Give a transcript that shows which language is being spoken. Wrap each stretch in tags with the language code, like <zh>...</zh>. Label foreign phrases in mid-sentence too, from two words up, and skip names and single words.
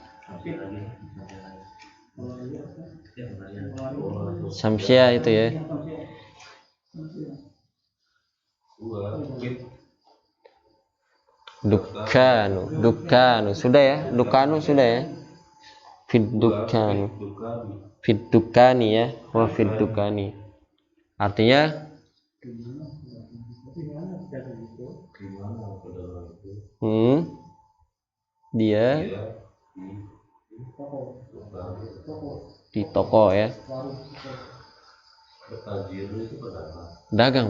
<id>Syamsiah itu ya.</id> <ar>وفي الـ.</ar> <id>Dukanu sudah ya. Dukanu sudah ya.</id> <ar>في الدكانُ. في الدكانِ ya. وفي الدكانِ.</ar> <id>Artinya dia di toko ya. Dagang.</id>